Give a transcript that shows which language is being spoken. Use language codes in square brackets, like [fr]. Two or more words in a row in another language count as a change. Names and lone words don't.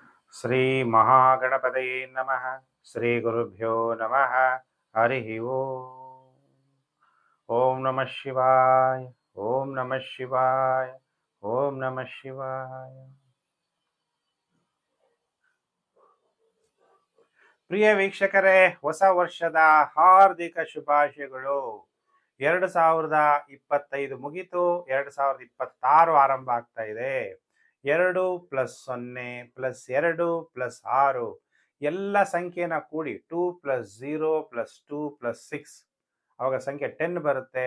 [sa] ಶ್ರೀ ಮಹಾಗಣಪತಯೇ ನಮಃ. ಶ್ರೀ ಗುರುಭ್ಯೋ ನಮಃ. ಹರಿ ಓಂ. ಓಂ ನಮಃ ಶಿವಾಯ. ಓಂ ನಮಃ ಶಿವಾಯ. ಓಂ ನಮಃ ಶಿವಾಯ. [kn] ಪ್ರಿಯ ವೀಕ್ಷಕರೇ, ಹೊಸ ವರ್ಷದ ಹಾರ್ದಿಕ ಶುಭಾಶಯಗಳು. 2025 ಮುಗಿತು, 2026 ಆರಂಭ ಆಗ್ತಾ ಇದೆ. 2+0+2+6 ಎಲ್ಲ ಸಂಖ್ಯೆನ ಕೂಡಿ 2+0+2+6 ಅವಾಗ ಸಂಖ್ಯೆ 10 ಬರುತ್ತೆ.